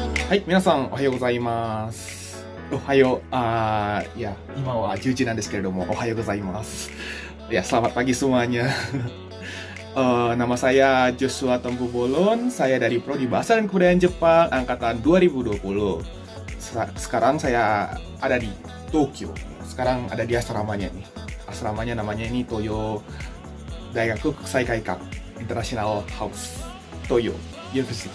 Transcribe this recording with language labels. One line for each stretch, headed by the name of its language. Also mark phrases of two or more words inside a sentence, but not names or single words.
Japanese: はい、皆さんおはようございます。おはよう、ya,今は10時なんですけれども、おはようございます.
Indonesian: Ya, selamat pagi semuanya. Nama saya Joshua Tempubolon, saya dari Prodi Bahasa dan Kebudayaan Jepang angkatan 2020. Sekarang saya ada di Tokyo. Sekarang ada di asramanya nih. Asramanya namanya ini Toyo Daigaku Kukusai Kaikan International House Toyo University.